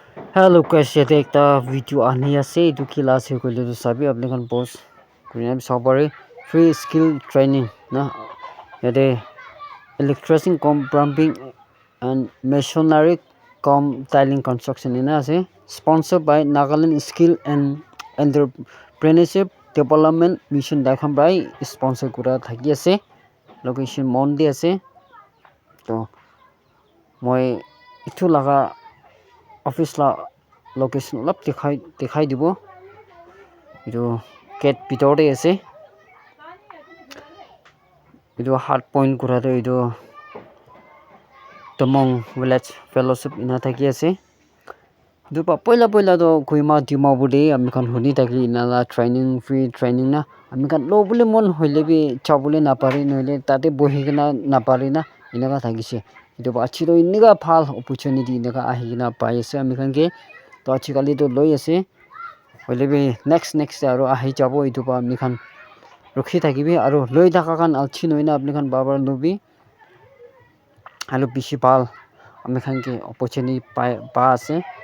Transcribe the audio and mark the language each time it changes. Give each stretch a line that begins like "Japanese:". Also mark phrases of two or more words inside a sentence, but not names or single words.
English: Hello guys,
Naga Pidgin: yate ekta video ahni ase etu kila ase koile tu sabi apni khan post kurina bi sabo pare
English: free skill training
Naga Pidgin: na yate
English: electrician cum plumbing and masonry cum tiling construction
Naga Pidgin: ena ase
English: sponsored by
Naga Pidgin: Nagaland Skill and Entrepreneurship Development Mission Dakham bai sponsor kura thaki ase location Monde ase to moi itu laga office la location olap dikhai dibo etu gate bitor te ase etu
English: hard point
Naga Pidgin: kura tu etu Tamong village fellowship ina thaki ase etu pa poila to Kohima Dimapur de ami khan huni thaki ina la training
English: free training
Naga Pidgin: na ami khan lo bole mon hoile bi chabole na pare noile tate bohi kena na pare na enaka thakise etu pa achi to eneka bhal opportunity eneka ahi kena pai ase ami khan ke to achi kali to loi ase hoile bi next aro ahi jabo etu pa ami khan rukhi thakibi aro loi thaka khan alchi noina apni khan bar lubi alu bishi bhal ami khan ke opportunity pa ase